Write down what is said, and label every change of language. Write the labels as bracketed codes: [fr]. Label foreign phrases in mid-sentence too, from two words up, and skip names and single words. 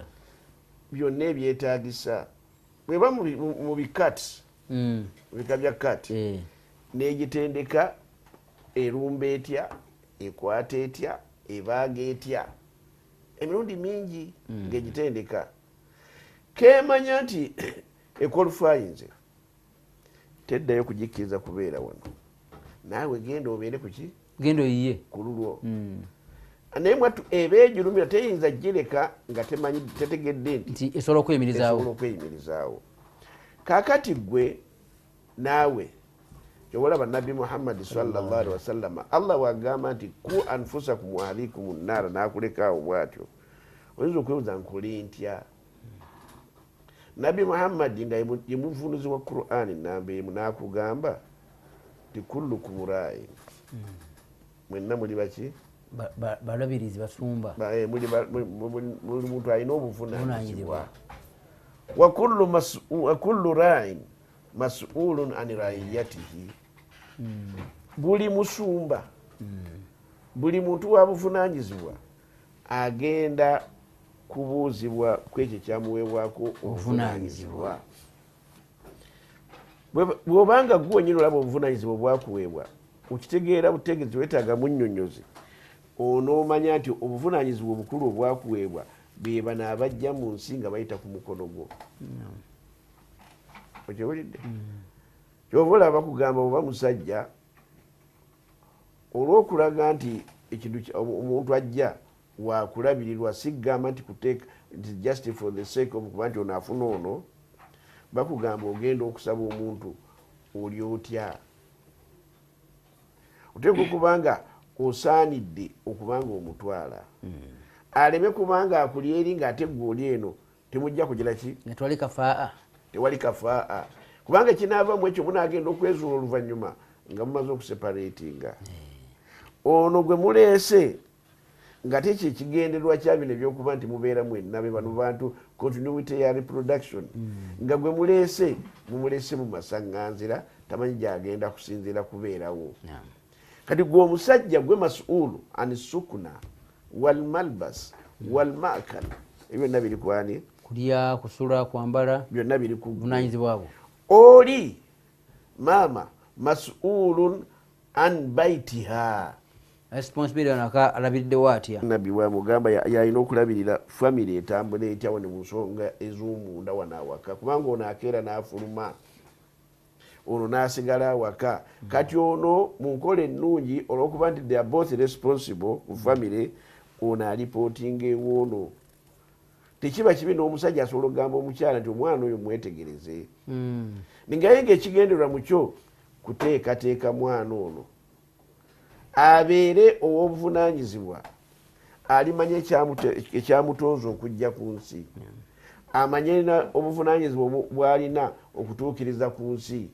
[lg] byonna ebyetaagisa bweba mu bikati bika bya kati n'egitendeka erumba etya ekwata etya ebaaga etya emirundi mingi ng'egitendeka kemanya nti equalifyinze teddayo kugikkiriza kubeera wano naawe genda obeere kuki genda oyiye ku lulwo naye mwattu eba egirumira teyinza gireka nga tetegedde nti esobola okweyimirizaawo kaakati gwe naawe kyowalaba Nabbi Muhammad [ar] صلى الله عليه وسلم [lg] Allah wagamba nti [ar] قوا أنفسكم وأهليكم النار [lg] nakulekaawo bwatyo oyinza okwebuuza nkole ntya Nabbi Muhammad nga ye muvunuzi wa Qur'an namba emu nakugamba ti [ar] كلكم راع [lg] mwenna muli baki balabirizi basumba buli muntu alina obuvunaanyizibwa [ar] وكل راع مسؤول عن رعيته [lg] buli musumba buli muntu wa buvunaanyizibwa agenda kubuuzibwa kwekyo kyamuweebwako obuvunaanyizibwa bw'obanga gwe wennyini olaba obuvunaanyizibwa bwakuweebwa okitegeera butegeezi weetaaga munnyonnyozi onoomanya nti obuvunaanyizibwa obukulu obwakuweebwa be bano abajja mu nsi nga bayita ku mukono gwo. Okiwulidde? Kyova olaba bakugamba oba musajja olw'okulaga nti ekintu omuntu ajja wakulabirirwa sigamba nti kuteeka nti [en] just for the sake of [lg] kuba nti ono afuna ono, bakugamba ogenda okusaba omuntu oli otya. Oteeka okubanga osaanidde okubanga omutwala aleme kubanga akuli eri ng'ate gwe oli eno temujja kugira ki? Netwali kafaa. Tewali kafaa. Kubanga kinaavamu ekyo munaagenda okwezuula oluvannyuma nga mumaze okuseparatinga. Ono gwe muleese nga tekyo ekigendererwa kya bino ebyokuba nti mubeera mwenna be bano bantu continuity ya reproduction nga gwe muleese mumulese mu masaŋŋanzira tamanyi gyagenda kusinziira kubeerawo. Kati gwe omusajja gwe [ar] مسؤول عن السكنى والملبس والمأكل [lg] byonna biri kwani? Kulya, kusula, kwambala byonna biri ku buvunaanyizibwa bwo. Oli maama [ar] مسؤول عن بيتها, [lg] responsibility anaka alabiridde watya. Nabbi bwamugamba yalina okulabirira family etambula etya wano mu nsonga ez'omunda wano awaka, kubanga ono akeera n'afuluma, ono n'asigala awaka. Kati ono mu nkola ennungi olw'okuba nti [en] they are both responsible [lg] ku family, ono alipootinga ewoono. Tekiba kibi n'omusajja asobola okugamba omukyala nti omwana oyo mwetegereze. Ningaye ng'ekigendererwa mu kyo kuteekateeka mwana ono abeere ow'obuvunaanyizibwa, alimanya ekyamutooza okujja ku nsi, amanye obuvunaanyizibwa bw'alina okutuukiriza ku nsi.